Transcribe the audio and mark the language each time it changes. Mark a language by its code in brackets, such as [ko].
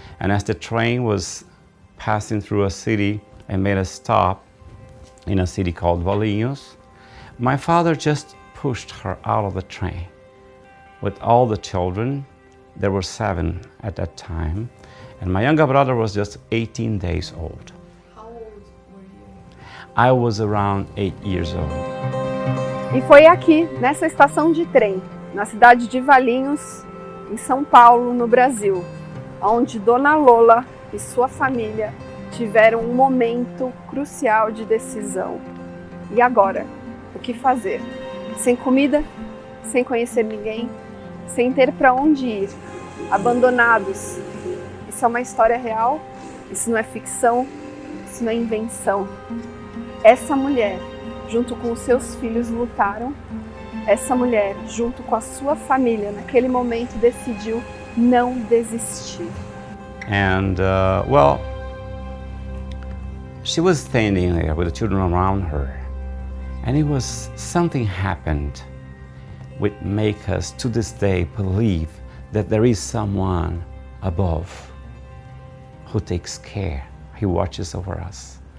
[en] And as the train was passing through a city and made a stop in a city called Valinhos, my father just pushed her out of the train with all the children. There were 7 at that time, and my younger brother was just 18 days old. How old were you? I was around 8 years old. [pt] E foi aqui, nessa estação de trem, na cidade de Valinhos, em São Paulo, no Brasil, onde Dona Lola e sua família tiveram um momento crucial de decisão. E agora? O que fazer? Sem comida, sem conhecer ninguém, sem ter para onde ir, abandonados. Isso é uma história real? Isso não é ficção? Isso não é invenção? Essa mulher, junto com os seus filhos, lutaram. Essa mulher, junto com a sua família, naquele momento decidiu não desistir. [en] And well, she was standing there with the children around her, and it was something happened which make us to this day believe that there is someone above who takes care, he watches over us.